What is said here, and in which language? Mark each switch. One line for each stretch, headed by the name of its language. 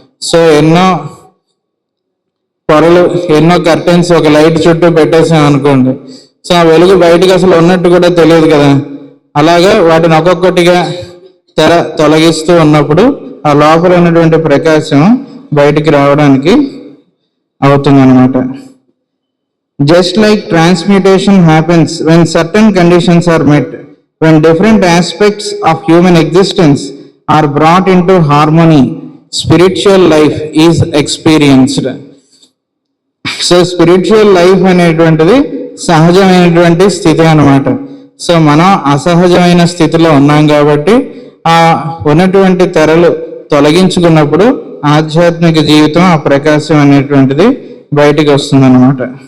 Telugu: So ఎన్నో పొరలు, ఎన్నో కర్టెన్స్ ఒక లైట్ చుట్టూ పెట్టేసాం అనుకోండి, సో ఆ వెలుగు బయటకు అసలు ఉన్నట్టు కూడా తెలియదు కదా. అలాగా వాటిని ఒక్కొక్కటిగా తెర తొలగిస్తూ ఉన్నప్పుడు ఆ లోపల ఉన్నటువంటి ప్రకాశం బయటికి రావడానికి అవుతుందన్నమాట.
English: Just like transmutation happens when certain conditions are met, when different aspects of human existence are brought into harmony, spiritual life is experienced.
Telugu: So spiritual life అనేటువంటిది సహజమైనటువంటి స్థితి అన్నమాట. సో మనం అసహజమైన స్థితిలో ఉన్నాం కాబట్టి ఆ ఉన్నటువంటి తెరలు తొలగించుకున్నప్పుడు ఆధ్యాత్మిక జీవితం, ఆ ప్రకాశం అనేటువంటిది బయటికి వస్తుందన్నమాట.